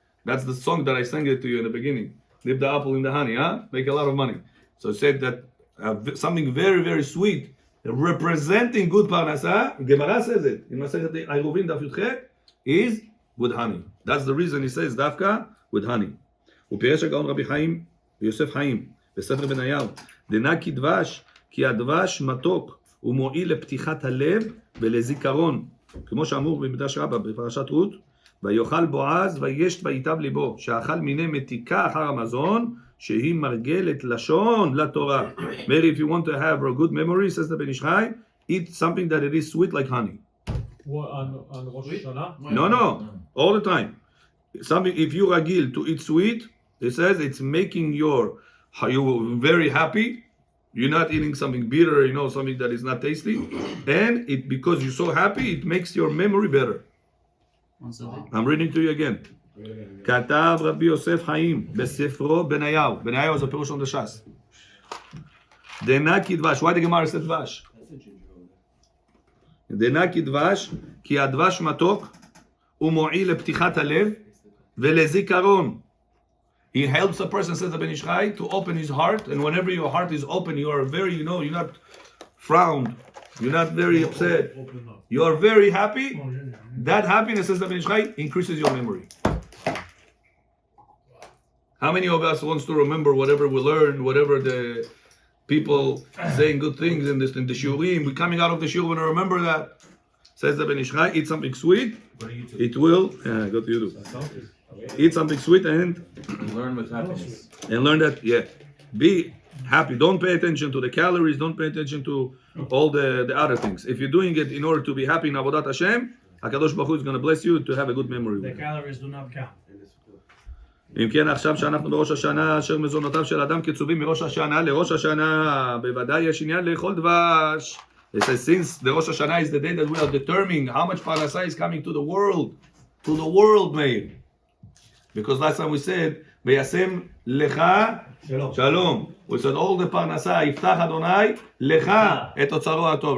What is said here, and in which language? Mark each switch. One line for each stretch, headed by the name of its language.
English: That's the song that I sang it to you in the beginning. Dip the apple in the honey, make a lot of money. So it said that something very, very sweet, representing good parnasah, Gemara says it, in Masechet Iruvin Daf Yudchet, is with honey. That's the reason he says, Dafka, with honey.
Hebrew: ופירש הגאון רבי חיים, יוסף חיים, בספר בניהו, דנה כדבש, כי הדבש מתוק, ומועיל לפתיחת הלב ולזיכרון. כמו שאמור במדרש רבה בפרשת רות, ויאכל בועז וישת וייטב ליבו, שאכל מיני מתיקה אחר המזון, שהיא מרגלת לשון לתורה.
English: Mary, if you want to have a good memory, says the Ben Ish Chai, eat something that it is sweet like honey. What, on Rosh Hashana? No, all the time. Something, if you ragil to eat sweet, it says it's making you very happy. You're not eating something bitter, something that is not tasty. And it because you're so happy, it makes your memory better. I'm reading to you again.
Hebrew: כתב רבי יוסף חיים בספרו בניהו.
English: בניהו is a pirush on the Shas.
Hebrew: דנה כדבש.
English: Why the Gemara said דבש?
Hebrew: דנה כדבש, כי הדבש מתוק ומועיל לפתיחת הלב ולזיכרון.
English: He helps a person, says the Ben Ish Chai, to open his heart, and whenever your heart is open, you are very, you're not frowned, you're not very upset, you are very happy. That happiness, says the Ben Ish Chai, increases your memory. How many of us wants to remember whatever we learned, whatever the people saying good things in the shiurim, we're coming out of the shiur, when I remember that, says the Ben Ish Chai, eat something sweet, it will, go to YouTube. Eat something sweet and learn with happiness. And learn that, be happy. Don't pay attention to the calories. Don't pay attention to all the other things. If you're doing it in order to be happy in Avodat Hashem, HaKadosh Baruch Hu is going to bless you to have a good memory. The calories do not count.
Hebrew: אם כן, עכשיו שאנחנו בראש השנה, אשר מזונותיו של אדם קצובים מראש השנה לראש השנה, בוודאי יש עניין לאכול דבש.
English: It says, since the Rosh Hashanah is the day that we are determining how much parnasah is coming to the world, Meir. Because last time we said,
Hebrew: V'yasem lecha shalom.
English: We said all the parnasah,
Hebrew: Yiftach Adonai lecha et otzaro atov.